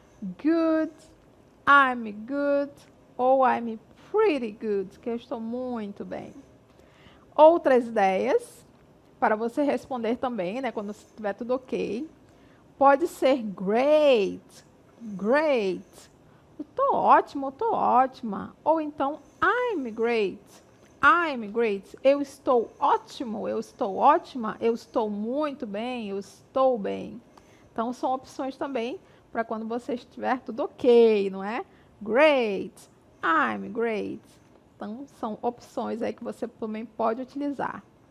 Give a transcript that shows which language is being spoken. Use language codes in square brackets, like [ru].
[pt] Good, I'm good, ou I'm pretty good, que eu estou muito bem. Outras ideias para você responder também, né, quando estiver tudo ok. Pode ser great, great. Eu estou ótimo, eu estou ótima. [en] Ou então, I'm great, I'm great. [pt] Eu estou ótimo, eu estou ótima, eu estou muito bem, eu estou bem. Então, são opções também para quando você estiver tudo ok, não é? Great, I'm great. Então, são opções aí que você também pode utilizar.